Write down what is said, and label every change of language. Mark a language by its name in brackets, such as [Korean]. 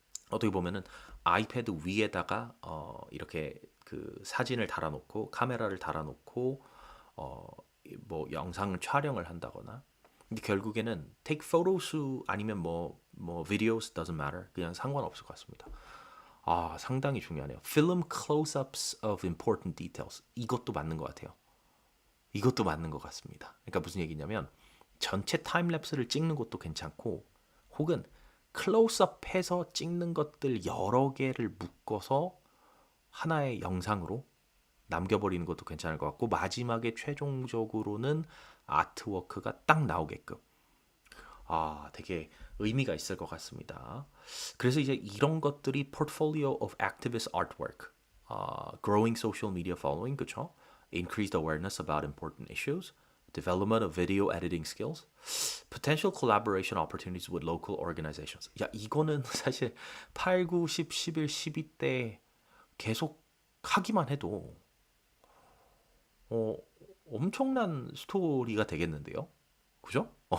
[Korean] 어떻게 보면은 아이패드 위에다가 이렇게 그 사진을 달아놓고 카메라를 달아놓고 뭐 영상을 촬영을 한다거나 근데 결국에는 [English] take photos [Korean] 아니면 뭐 [English] videos doesn't matter [Korean] 그냥 상관없을 것 같습니다. 상당히 중요하네요. [English] Film close-ups of important details [Korean] 이것도 맞는 것 같아요. 이것도 맞는 것 같습니다. 그러니까 무슨 얘기냐면 전체 타임랩스를 찍는 것도 괜찮고 혹은 클로즈업해서 찍는 것들 여러 개를 묶어서 하나의 영상으로 남겨버리는 것도 괜찮을 것 같고 마지막에 최종적으로는 아트워크가 딱 나오게끔 되게 의미가 있을 것 같습니다. 그래서 이제 이런 것들이 [English] Portfolio of Activist Artwork, Growing Social Media Following, [Korean] 그쵸? [English] Increased awareness about important issues, Development of Video Editing Skills, Potential Collaboration Opportunities with Local Organizations. [Korean] 이거는 사실 8, 9, 10, 11, 12 때 계속 하기만 해도 엄청난 스토리가 되겠는데요. 그죠?